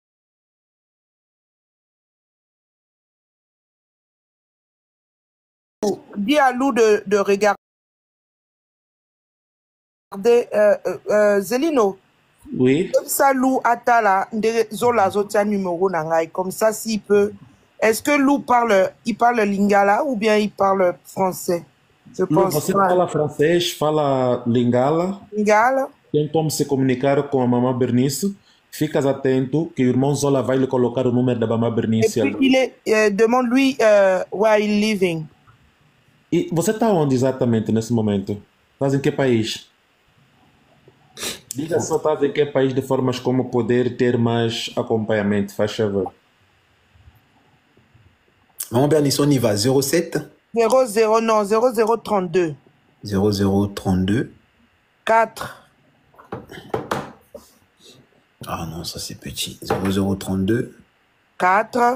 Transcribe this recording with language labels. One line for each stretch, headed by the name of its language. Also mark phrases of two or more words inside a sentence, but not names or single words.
French: Dis à Lou de regarder Zelino. Oui. Comme ça, Lou Atala, Zola Zotia numéro nangai. Comme ça, s'il peut. Est-ce que Lou parle lingala ou bien il parle français? Je pense.
Portuguese: Você fala francês, fala lingala. Lingala. Tem como se comunicar com a mamã Bernice. Ficas atento que o irmão Zola vai lhe colocar o número da mamã Bernice.
French: Et puis demande-lui
English: where he's living.
Portuguese: E você está onde exatamente nesse momento? Estás em que país? Diga só, estás em que país de formas como poder ter mais acompanhamento, faz favor.
French: Maman Bernice, on y va. 07 0032. 0032. 4. Ah non, ça c'est petit. 0032. 4.